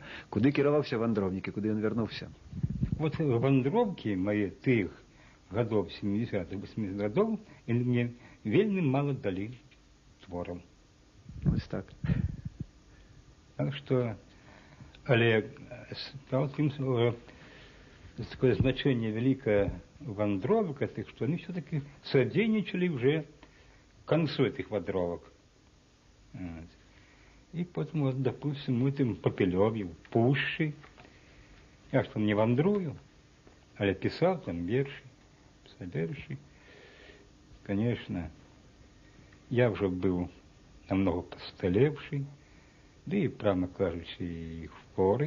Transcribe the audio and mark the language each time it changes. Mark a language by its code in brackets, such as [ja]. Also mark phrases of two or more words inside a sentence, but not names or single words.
[be] Куды кіраваўся вандроўнік і куды ён вярнуўся? Вот вандроўкі мае тых гадоў 70-80 гадоў мне вельмі мала далі твораў. Вось так. [ru] Так што, але такое значение великое вандровок этих, что они все-таки содейничали уже к концу этих вандровок. Вот. И потом, вот, допустим, мы там Попелеве, в Пущи. Я что не вандрую, а я писал там верши, Конечно, я уже был намного постаревший, да и, правильно кажучи, и в поры.